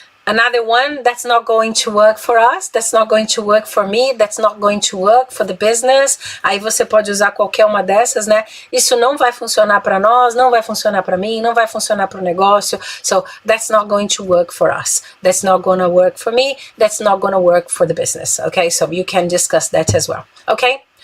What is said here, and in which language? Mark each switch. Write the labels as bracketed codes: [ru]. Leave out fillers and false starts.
[en] Another one, that's not going to work for us, that's not going to work for me, that's not going to work for the business. [pt] Aí você pode usar qualquer uma dessas, né? Isso não vai funcionar para nós, não vai funcionar para mim, não vai funcionar para o negócio. [en] So, that's not going to work for us. That's not going to work for me, that's not going to work for the business. Okay, so you can discuss that as well. Okay?